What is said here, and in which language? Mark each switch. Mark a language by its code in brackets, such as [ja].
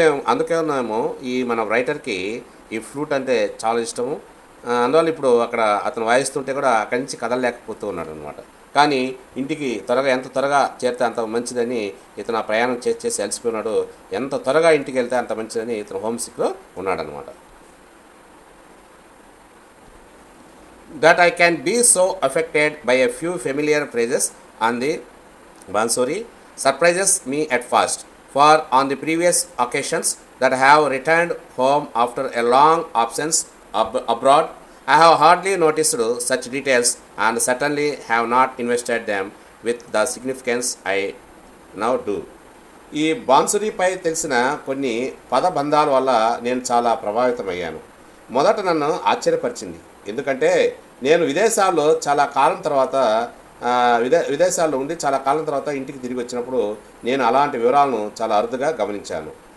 [te] అందుకేమో ఈ మన రైటర్కి ఈ ఫ్లూట్ అంటే చాలా ఇష్టము. అందువల్ల ఇప్పుడు అక్కడ అతను వాయిస్తుంటే కూడా అక్కడి నుంచి కదలలేకపోతూ ఉన్నాడు అనమాట. కానీ ఇంటికి ఎంత త్వరగా చేరితే అంత మంచిదని ఇతను ఆ ప్రయాణం చేసి అలసిపోయినాడు. ఎంత త్వరగా ఇంటికి వెళ్తే అంత మంచిదని ఇతను హోమ్ సిక్లో ఉన్నాడనమాట. [en] That I can be so affected by a few familiar phrases on the Bansuri surprises me at first, for on the previous occasions that I have returned home after a long absence abroad, I have hardly noticed such details and certainly have not invested them with the significance I now do. [te] ఈ బాన్సురీపై తెలిసిన కొన్ని పదబంధాల వల్ల నేను చాలా ప్రభావితమయ్యాను. మొదట నన్ను ఆశ్చర్యపరిచింది. ఎందుకంటే నేను విదేశాల్లో చాలా కాలం తర్వాత విదేశాల్లో ఉండి చాలా కాలం తర్వాత ఇంటికి తిరిగి వచ్చినప్పుడు నేను అలాంటి వివరాలను చాలా అరుదుగా గమనించాను.